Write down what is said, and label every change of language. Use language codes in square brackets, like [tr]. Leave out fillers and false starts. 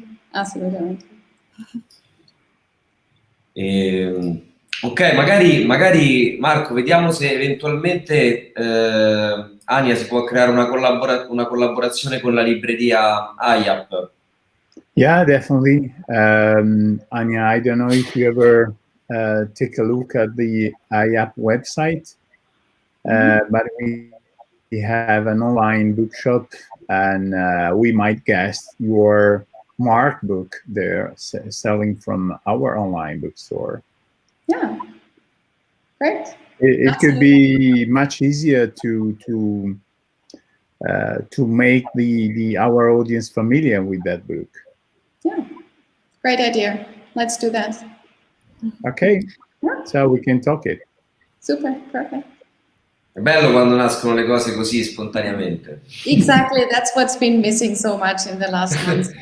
[it] Assolutamente. Ok, magari Marco, vediamo se eventualmente Ania si può creare una collaborazione con la libreria IAP. [en] Yeah, definitely. Anja, I don't know if you ever take a look at the IAP website. But we have an online bookshop and we might guess your Mark book there selling from our online bookstore. Yeah, great. It could be much easier to make our audience familiar with that book. Yeah, Great idea. Let's do that. Okay, so we can talk it. Super, perfect. [it] È bello quando nascono le cose così spontaneamente. [en] Exactly, that's what's been missing so much in the last months.